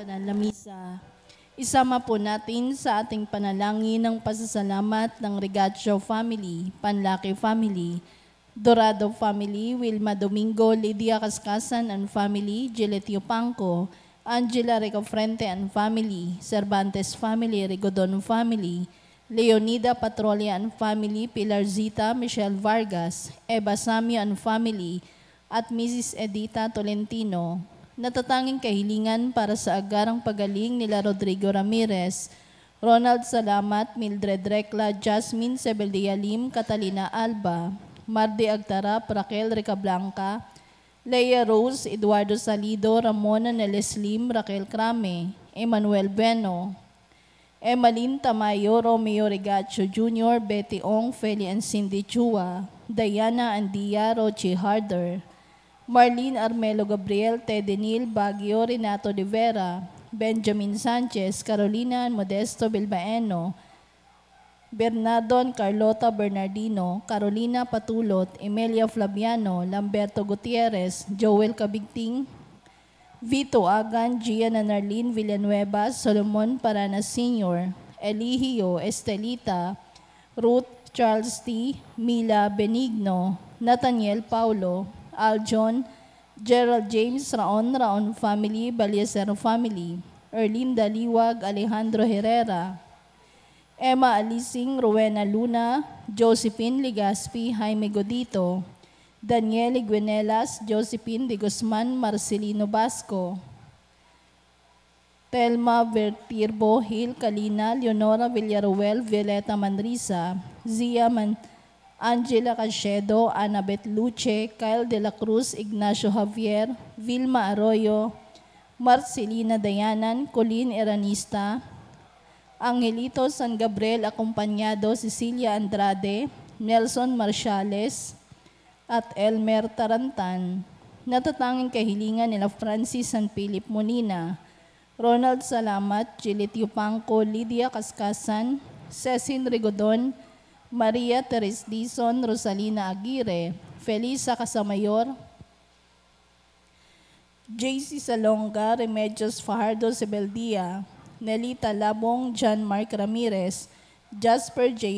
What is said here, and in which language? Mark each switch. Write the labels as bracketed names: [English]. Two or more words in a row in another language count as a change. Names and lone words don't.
[Filipino] lamisa. Isama po natin sa ating panalangin ng pasasalamat ng Regatio family, Panlaki family, Dorado family, Wilma Domingo, Lydia Cascasan [English] and family, [Filipino] Giletio Pangco, Angela Recofrente [English] and family, [Filipino] Cervantes family, Rigodon family, Leonida Patrolia [English] and family, [Filipino] Pilar Zita, Michelle Vargas, Eva Samio [English] and family, [Filipino] at Mrs. Edita Tolentino. Natatanging kahilingan para sa agarang pagaling nila Rodrigo Ramirez, Ronald Salamat, Mildred Recla, Jasmine Sebeldia Lim, Catalina Alba, Mardi Agtarap, Raquel Recablanca, Leia Rose, Eduardo Salido, Ramona Neles Lim, Raquel Crame, Emmanuel Bueno, Emmalyn Tamayo, Romeo Regacho Jr., Betty Ong, Feli and Cindy Chua, Diana Andia, Rochi Harder, Marlene Armelo Gabriel, Teddy Neal, Baguio, Renato de Vera, Benjamin Sanchez, Carolina Modesto Bilbaeno, Bernardon Carlota Bernardino, Carolina Patulot, Emilia Flaviano, Lamberto Gutierrez, Joel Cabigting, Vito Agan, Gian Narlene Villanueva, Solomon Paranas Sr., Eligio Estelita, Ruth Charles T., Mila Benigno, Nathaniel Paulo, Aljon, Gerald James Raon family, Balieser family, Erlinda Liwag, Alejandro Herrera, Emma Alising, Rowena Luna, Josephine Ligaspi, Jaime Godito, Daniel Iguenelas, Josephine de Guzman, Marcelino Basco, Telma Vertirbo, Hil Kalina, Leonora Villaruel, Violeta Manrisa, Angela Cachedo, Annabeth Luce, Kyle De La Cruz, Ignacio Javier, Vilma Arroyo, Marcelina Dayanan, Colleen Eranista, Angelito San Gabriel acompañado, Cecilia Andrade, Nelson Marciales, at Elmer Tarantan. Natatanging kahilingan nila Francis San Philip Monina, Ronald Salamat, Giletio Pangco, Lydia Cascasan, Cecil Rigodon, Maria Teres Dizon, Rosalina Aguirre, Felisa Casamayor, JC Salonga, Remedios Fajardo Sebeldia, Nelita Labong, John Mark Ramirez, Jasper J.